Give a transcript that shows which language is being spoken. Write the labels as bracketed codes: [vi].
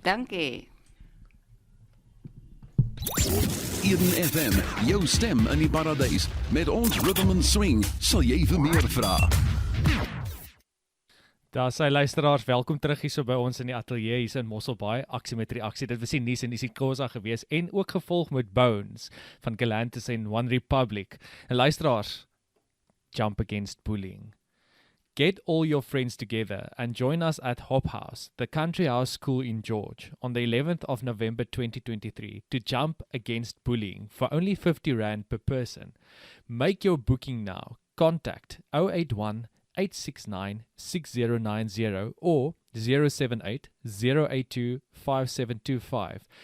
[af] Dankie. Eden FM, jou stem in die paradys. Met ons [en] rhythm and swing [af] sal jy vir meer vra. Daar sy luisteraars, welkom terug hier so by ons in die ateljee hier in Mosselbaai, aksie met reaksie. Dit was die nuus en die Sikosa gewees en ook gevolg met Bones van Galantis en One Republic. En luisteraars, [en] jump against bullying. Get all your friends together and join us at Hop House, the country house school in George, on the 11th of November 2023 to jump against bullying for only 50 Rand per person. Make your booking now. Contact 081 869 6090 or 078 082 5725.